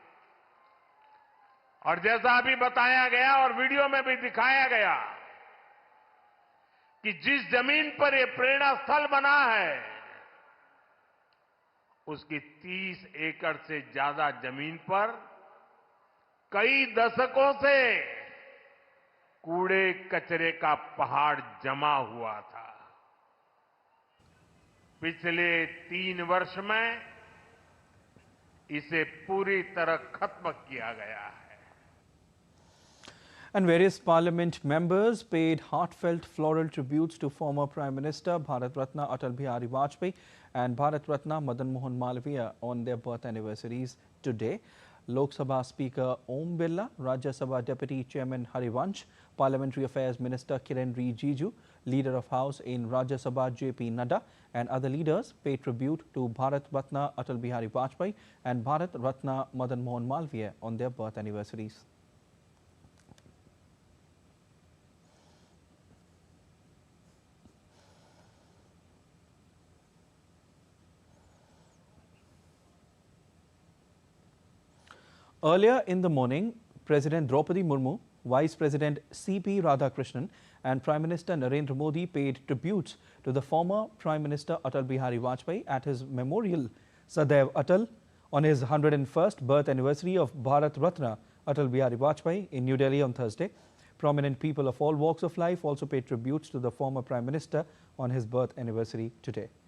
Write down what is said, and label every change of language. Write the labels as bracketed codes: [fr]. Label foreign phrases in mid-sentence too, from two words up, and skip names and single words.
[hi] और जैसा अभी बताया गया और वीडियो में भी दिखाया गया कि जिस जमीन पर यह प्रेरणा स्थल बना है, उसकी 30 एकड़ से ज्यादा जमीन पर कई दशकों से कूड़े कचरे का पहाड़ जमा हुआ था। पिछले 3 वर्ष में इसे पूरी तरह खत्म किया गया है। [en] And various parliament members paid heartfelt floral tributes to former Prime Minister Bharat Ratna Atal Bihari Vajpayee and Bharat Ratna Madan Mohan Malviya on their birth anniversaries today. Lok Sabha Speaker Om Birla, Rajya Sabha Deputy Chairman Harivansh, Parliamentary Affairs Minister Kiren Rijiju, Leader of House in Rajya Sabha J.P. Nadda and other leaders paid tribute to Bharat Ratna Atal Bihari Vajpayee and Bharat Ratna Madan Mohan Malviya on their birth anniversaries. Earlier in the morning, President Draupadi Murmu, Vice President C.P. Radhakrishnan and Prime Minister Narendra Modi paid tributes to the former Prime Minister Atal Bihari Vajpayee at his memorial Sadaiv Atal on his 101st birth anniversary of Bharat Ratna Atal Bihari Vajpayee in New Delhi on Thursday. Prominent people of all walks of life also paid tributes to the former Prime Minister on his birth anniversary today.